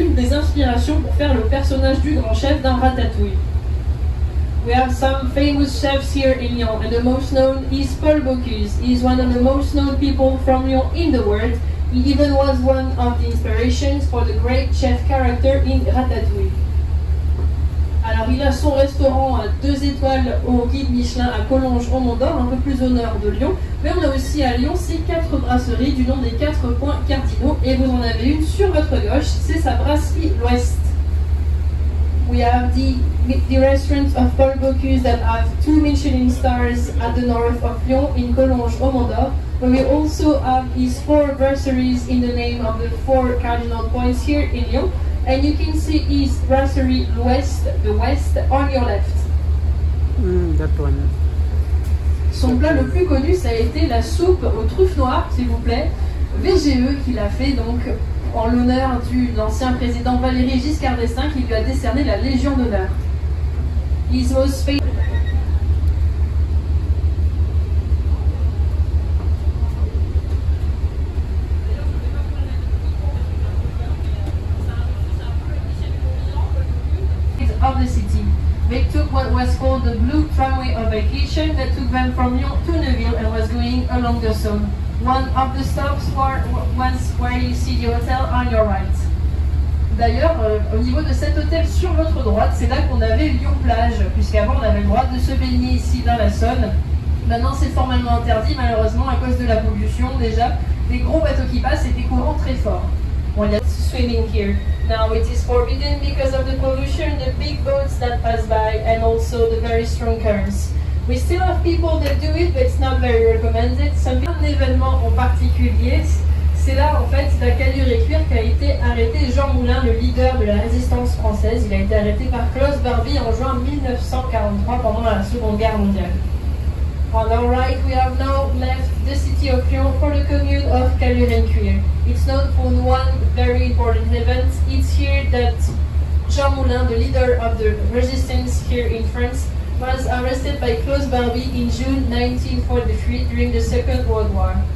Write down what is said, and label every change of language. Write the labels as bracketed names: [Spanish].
[French] d'inspiration pour faire le personnage du grand chef dans Ratatouille. [English] We have some famous chefs here in Lyon, and the most known is Paul Bocuse. He is one of the most known people from Lyon in the world. He even was one of the inspirations for the great chef character in Ratatouille. [French] Alors il a son restaurant à 2 étoiles au guide Michelin à Collonges au Mont d'Or, un peu plus au nord de Lyon. Mais on a aussi à Lyon ces 4 brasseries du nom des 4 points cardinaux. Et vous en avez une sur votre gauche, c'est sa brasserie l'Ouest. [English] We have the restaurants of Paul Bocuse that have 2 Michelin stars at the north of Lyon in Collonges au Mont d'Or. But we also have his 4 brasseries in the name of the 4 cardinal points here in Lyon. And you can see his brasserie l'Ouest, the West, on your left. That one. [French] Son plat le plus connu, ça a été la soupe aux truffes noires, s'il vous plaît, VGE, qu'il a fait donc en l'honneur de l'ancien président Valéry Giscard d'Estaing, qui lui a décerné la Légion d'honneur. [English] His most famous of the city. They took what was called the Blue Tramway of Vacation that took them from Lyon to Neuville and was going along the Saône. One of the stops was where you see the hotel on your right. [French] D'ailleurs, au niveau de cet hôtel sur votre droite, c'est là qu'on avait Lyon-Plage, puisqu'avant on avait le droit de se baigner ici dans la Saône. Maintenant c'est formellement interdit, malheureusement, à cause de la pollution déjà. Les gros bateaux qui passent et des courants très forts. Bon, il y a swimming here. [English] Now it is forbidden because of the pollution, the big boats that pass by, and also the very strong currents. We still have people that do it, but it's not very recommended. [French] Un événement en particulier, c'est là en fait la Calure et Cuir qu'a été arrêté Jean Moulin, le leader de la résistance française. Il a été arrêté par Klaus Barbie en juin 1943 pendant la Seconde Guerre mondiale. [English] On our right, we have now left the city of Lyon for the commune of Calure and Cuir. It's known for one very important event. It's here that Jean Moulin, the leader of the resistance here in France, was arrested by Klaus Barbie in June 1943 during the Second World War.